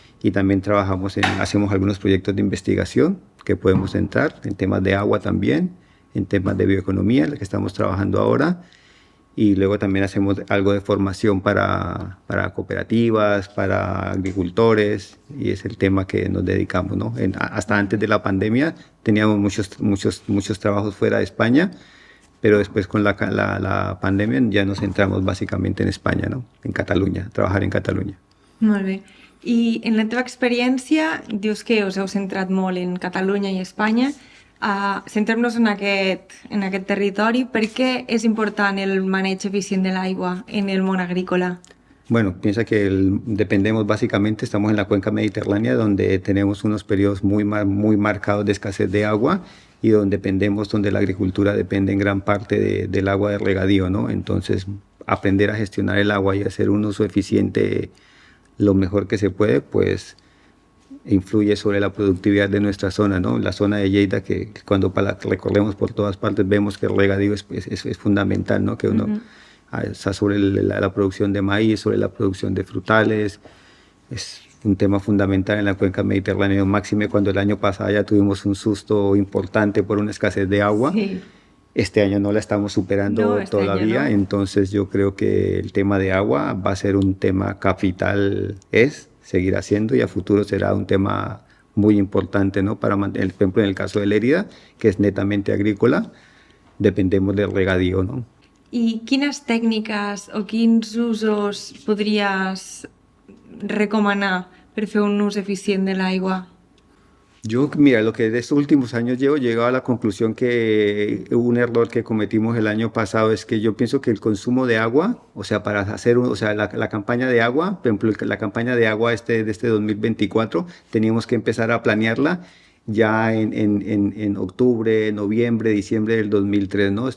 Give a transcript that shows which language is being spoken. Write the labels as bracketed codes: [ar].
[es] Y también hacemos algunos proyectos de investigación que podemos entrar en temas de agua también, en temas de bioeconomía, en lo que estamos trabajando ahora, y luego también hacemos algo de formación para cooperativas, para agricultores, y es el tema que nos dedicamos, ¿no? Hasta antes de la pandemia teníamos muchos trabajos fuera de España, pero después con la pandemia ya nos centramos básicamente en España, ¿no? En Catalunya, trabajar en Catalunya. [ca] Molt bé. I en la teva experiència dius que us heu centrat molt en Catalunya i Espanya. Centrem-nos en aquest territori. Per què és important el maneig eficient de l'aigua en el món agrícola? [es] Bueno, piensa que dependemos básicamente, estamos en la cuenca mediterránea, donde tenemos unos periodos muy marcados de escasez de agua, y donde la agricultura depende en gran parte del agua de regadío, ¿no? Entonces, aprender a gestionar el agua y hacer un uso eficiente lo mejor que se puede, pues influye sobre la productividad de nuestra zona, ¿no? La zona de Lleida, que cuando recorremos por todas partes vemos que el regadío es fundamental, ¿no? Que uno está sobre la producción de maíz, sobre la producción de frutales. Es un tema fundamental en la cuenca mediterránea, máxime cuando el año pasado ya tuvimos un susto importante por una escasez de agua. Sí. Este año no la estamos superando todavía, no. Entonces yo creo que el tema de agua va a ser un tema capital, seguirá siendo, y a futuro será un tema muy importante, ¿no? Para mantener, por ejemplo, en el caso de Lérida, que es netamente agrícola, dependemos del regadío, ¿no? [ca] I quines tècniques o quins usos podries recomanar per fer un ús eficient de l'aigua? [es] Yo, mira, lo que de estos últimos años llegado a la conclusión que un error que cometimos el año pasado es que yo pienso que el consumo de agua, o sea, para hacer la campaña de agua, por ejemplo, la campaña de agua de este 2024, teníamos que empezar a planearla ya en octubre, noviembre, diciembre del 2003, ¿no?